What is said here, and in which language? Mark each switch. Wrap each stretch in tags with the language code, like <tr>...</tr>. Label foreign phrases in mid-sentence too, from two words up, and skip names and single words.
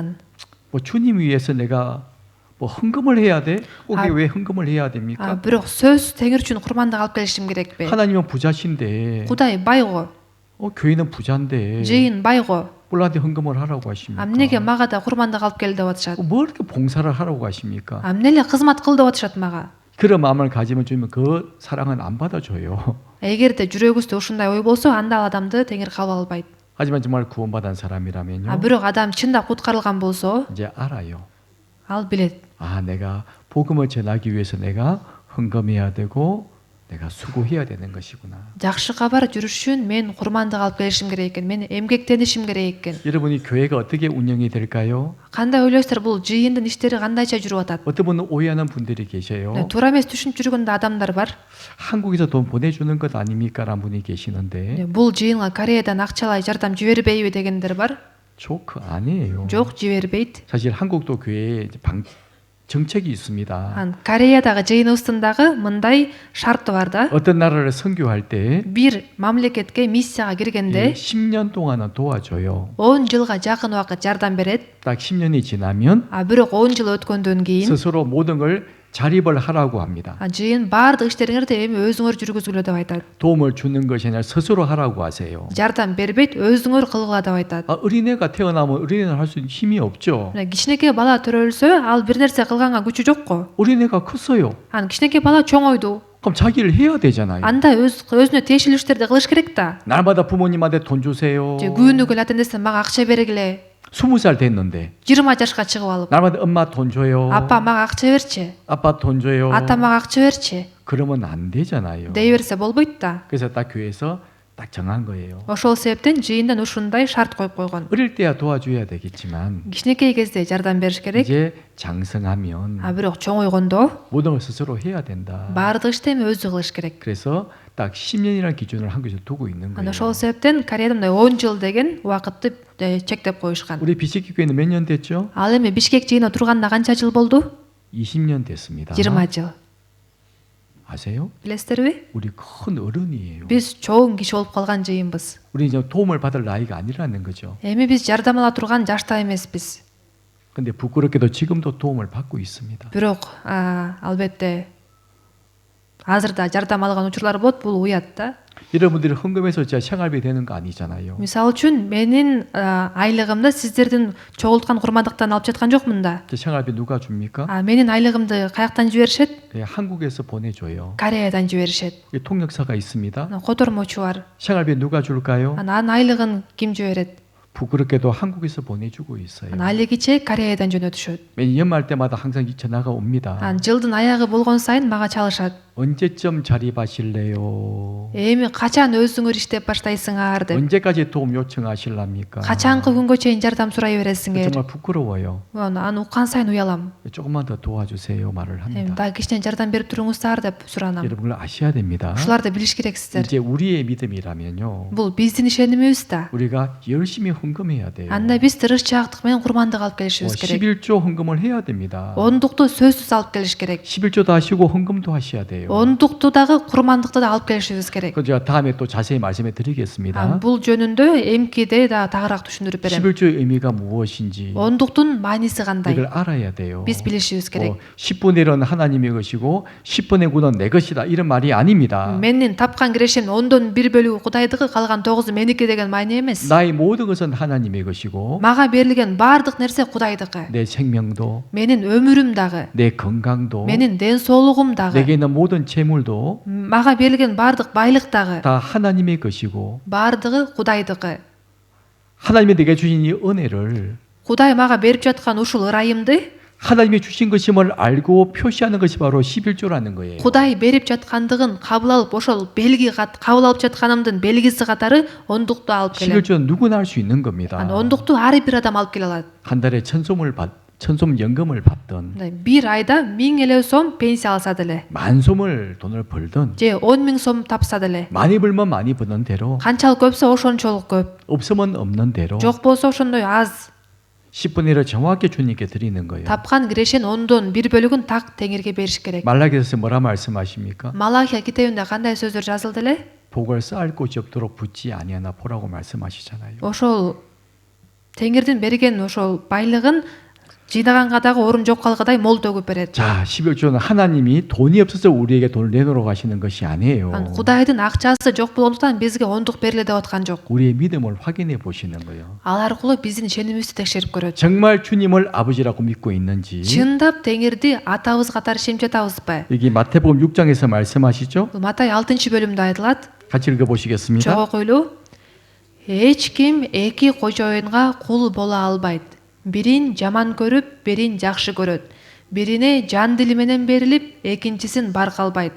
<ko>뭐 주님 위해서 내가 뭐 헌금을 해야 돼? 꼭 아. 왜 헌금을 해야 됩니까?</ko> <ky>бирок сөз теңир үчүн курмандык алып келишим керекпи?</ky> <ko>하나님은 부자신데</ko> <ky>Кудай байго,</ky> <ko>교회는 부자인데</ko> <ky>жыйын байго.</ky> <ko>뿔한테 헌금을 하라고 하십니까?</ko> <ky>Амнеге мага да курмандык алып кел деп атышат?</ky> <ko>뭐 이렇게 봉사를 하라고 하십니까?</ko> <ky>Амнеле кызмат кыл деп атышат мага?</ky> <ko>그런 마음을 가지면 주면 그 사랑은 안 받아줘요.</ko> <ky>Эгерде жүрөгүбүздө ушундай ой болсо, анда ал адамды теңир кабыл албайт.</ky> <ko>하지만 정말 구원받은 사람이라면요,</ko> <ky>Бирок адам чындап куткарылган болсо,</ky> <ko>이제 알아요.</ko> <ky>ал билет.</ky> <ko>내가 복음을 전하기 위해서 내가 헌금해야 되고 내가 수고해야 되는 것이구나.</ko> <ky>Жакшы кабар жүрүш үчүн мен курмандык алып келишим керек экен. Мен эмгектенишим керек экен.</ky> <ko>여러분이 교회가 어떻게 운영이 될까요?</ko> <ky>Кандай ойлойсуздар, бул жыйындын иштери кандайча жүрүп атат?</ky> <ko>어떤 분은 오해하는 분들이 계셔요.</ko> <ky>Туура эмес түшүнүп жүргөн да адамдар бар.</ky> <ko>한국에서 돈 보내주는 것 아닙니까? 라는 분이 계시는데</ko> <ky>Бул жыйынга Кореядан акчалай жардам жибербейби дегендер бар.</ky> <ko>조크 아니에요.</ko> <ky>Жок, жибербейт.</ky> <ko>사실 한국도 교회에 이제 정책이 있습니다.</ko> <ky>Кореядагы жыйыныбыздагы мындай шарты бар да.</ky> <ko>어떤 나라를 선교할 때</ko> <ky>Бир мамлекетке миссияга киргенде</ky> <ko>10년 동안은 도와줘요.</ko> <ky>10 жылга жакын убакыт жардам берет.</ky> <ko>딱 10년이 지나면</ko> <ky>Бирок 10 жыл өткөндөн кийин</ky> <ko>스스로 모든 걸 자립을 하라고 합니다.</ko> <ky>жыйын баардык иштериңерди эми өзүңөр жүргүзгүлө деп айтат.</ky> <ko>도움을 주는 것이 아니라 스스로 하라고 하세요.</ko> <ky>Жардам бербейт, өзүңөр кылгыла деп айтат.</ky> <ko>어린애가 태어나면 어린애는 할 수 있는 힘이 없죠.</ko> <ky>Кичинекей бала төрөлсө, ал бир нерсе кылганга күчү жокко.</ky> <ko>어린애가 컸어요.</ko> <ky>Кичинекей бала чоңойду.</ky> <ko>그럼 자기를 해야 되잖아요.</ko> <ky>Анда өзүнө тиешелүү иштерди кылыш керек да.</ky> <ko>날마다 부모님한테 돈 주세요.</ko> <ky>Күнүгүл ата энесине мага акча бергиле.</ky> <ko>20살 됐는데</ko> <ky>20 жашка чыгып алып,</ky> <ko>날마다 엄마 돈 줘요.</ko> <ky>апа мага акча берчи,</ky> <ko>아빠 돈 줘요.</ko> <ky>ата мага акча берчи</ky> <ko>그러면 안 되잖아요.</ko> <ky>дей берсе болбойт да.</ky> <ko>그래서 딱 교회에서 딱 정한 거예요.</ko> <ky>Ошол себептен жыйындан ушундай шарт коюп койгон.</ky> <ko>어릴 때야 도와줘야 되겠지만</ko> <ky>Кичинекей кезде жардам бериш керек.</ky> <ko>이제 장성하면</ko> <ky>Бирок чоңойгондо</ky> <ko>모든 걸 스스로 해야 된다.</ko> <ky>баардык ишти эми өзү кылыш керек.</ky> <ko>그래서 딱 10년이라는 기준을 한국에서 두고 있는 거예요.</ko> <ky>Ошол себептен Кореяда 10 жыл деген убакытты чектеп коюшкан.</ky> <ko>우리 비시키 교회는 몇 년 됐죠?</ko> <ky>Ал эми Бишкек жыйына турганына канча жыл болду?</ky> <ko>20년 됐습니다.</ko> <ky>20 жыл.</ky> <ko>아세요?</ko> <ky>Билесиздерби?</ky> <ko>우리 큰 어른이에요.</ko> <ky>Биз чоң киши болуп калган жыйынбыз.</ky> <ko>우리 이제 도움을 받을 나이가 아니라는 거죠.</ko> <ky>Эми биз жардам ала турган жашта эмеспиз.</ky> <ko>근데 부끄럽게도 지금도 도움을 받고 있습니다.</ko> <ky>Бирок албетте азырда жардам алган учурлар болот, бул уят да.</ky> <ko>여러분들이 헌금해서 진짜 생활비 되는 거 아니잖아요.</ko> <ky>Мисалы үчүн менин айлыгымды сиздердин чогулткан курмандыктан алып жаткан жокмун да.</ky> <ko>생활비 누가 줍니까?</ko> <ky>Менин айлыгымды каяктан жиберишет?</ky> <ko>한국에서 보내줘요.</ko> <ky>Кореядан жиберишет.</ky> <ko>통역사가 있습니다.</ko> <ky>Котормочу бар.</ky> <ko>생활비 누가 줄까요?</ko> <ky>Анын айлыгын ким жиберет?</ky> <ko>부끄럽게도 한국에서 보내주고 있어요.</ko> <ky>Айлыгыче Кореядан жөнөтүшөт.</ky> <ko>매년 연말 때마다 항상 전화가 옵니다.</ko> <ky>жылдын аягы болгон сайын мага чалышат.</ky> <ko>언제쯤 자립하실래요?</ko> <ky>Эми качан өзүңөр иштеп баштайсыңар деп.</ky> <ko>언제까지 도움 요청하실랍니까?</ko> <ky>Качанкы күнгө чейин жардам сурай бересиңер?</ky> <ko>정말 부끄러워요.</ko> <ky>Аны уккан сайын уялам.</ky> <ko>조금만 더 도와주세요 말을 합니다.</ko> <ky>Дагы кичине жардам берип туруңуздар деп суранам.</ky> <ko>여러분들 아셔야 됩니다.</ko> <ky>Ушуларды билиш керексиздер.</ky> <ko>이제 우리의 믿음이라면요.</ko> <ky>Бул биздин ишенимибиз да.</ky> <ko>우리가 열심히 헌금해야 돼요.</ko> <ky>Анда биз тырышчаактык менен курмандык алып келишибиз керек.</ky> <ko>11조 헌금을 해야 됩니다.</ko> <ky>Ондукту сөзсүз алып келиш керек.</ky> <ko>11조도 하시고 헌금도 하셔야 돼요.</ko> <ky>Ондукту дагы курмандыкты да алып келишибиз керек.</ky> <ko>그 제가 다음에 또 자세히 말씀해 드리겠습니다.</ko> <ky>Бул жөнүндө эмкиде да тагыраак түшүндүрүп берем.</ky> <ko>11조의 의미가 무엇인지</ko> <ky>Ондуктун мааниси кандай?</ky> <ko>이걸 알아야 돼요.</ko> <ky>Биз билишибиз керек.</ky> <ko>10분의 1은 하나님의 것이고 10분의 9는 내 것이다 이런 말이 아닙니다.</ko> <ky>Менин тапкан кирешим 10дон 1 бөлүгү Кудайдыкы, калган 9 меники деген маани эмес.</ky> <ko>나의 모든 것은 하나님의 것이고</ko> <ky>Мага берилген баардык нерсе Кудайдыкы.</ky> <ko>내 생명도</ko> <ky>Менин өмүрүм дагы,</ky> <ko>내 건강도</ko> <ky>менин ден соолугум дагы,</ky> <ko>내게 있는 모든 재물도</ko> <ky>мага берилген баардык байлык дагы,</ky> <ko>다 하나님의 것이고</ko> <ky>баардыгы Кудайдыкы.</ky> <ko>하나님이 내게 주신 이 은혜를</ko> <ky>Кудай мага берип жаткан ушул ырайымды</ky> <ko>하나님이 주신 것임을 알고 표시하는 것이 바로 11조라는 거예요.</ko> <ky>Кудай берип жаткандыгын кабыл алып, ошол белги кабыл алып жатканымдын белгиси катары ондукту алып келем.</ky> <ko>11조는 누구나 할 수 있는 겁니다.</ko> <ky>ондукту ар бир адам алып келе алат.</ky> <ko>한 달에 천솜 연금을 받던</ko> <ky>Бир айда 1000 сом пенсия алса деле,</ky> <ko>만솜을 돈을 벌던</ko> <ky>же 10.000 сом тапса деле,</ky> <ko>많이 벌면 많이 버는 대로</ko> <ky>канчалык көпсө ошончолук көп,</ky> <ko>없으면 없는 대로</ko> <ky>жок болсо ошондой аз.</ky> <ko>10분의 1을 정확히 주님께 드리는 거예요.</ko> <ky>Тапкан кирешин 10дон 1 бөлүгүн так теңирге бериш керек.</ky> <ko>말라기에서 뭐라 말씀하십니까?</ko> <ky>Малахия китебинде кандай сөздөр жазылды эле?</ky> <ko>복을 쌓을 곳이 없도록 붙지 아니하나 보라고 말씀하시잖아요.</ko> <ky>Ошол теңирдин берген ошол байлыгын жыйнаганга дагы орун жок калгыдай мол төгүп берет.</ky> <ko>자, 11조는 하나님이 돈이 없어서 우리에게 돈을 내놓으라고 하시는 것이 아니에요.</ko> <ky>Кудайдын акчасы жок болгондуктан бизге ондук бериле деп аткан жок.</ky> <ko>우리의 믿음을 확인해 보시는 거예요.</ko> <ky>Ал аркылуу биздин ишенимибизди текшерип көрөт.</ky> <ko>정말 주님을 아버지라고 믿고 있는지.</ko> <ky>Чындап Теңирди атабыз катары ишенип жатабызбы?</ky> <ko>여기 마태복음 6장에서 말씀하시죠?</ko> <ky>Бул Матай 6-бөлүмдө айтылат.</ky> <ko>같이 읽어보시겠습니다.</ko> <ky>Чогуу окуйлу. Эч ким эки кожоюнга кул боло албайт. Бирин жаман көрүп, бирин жакшы көрөт. Бирине жан дили менен берилип, экинчисин баркалбайт.</ky>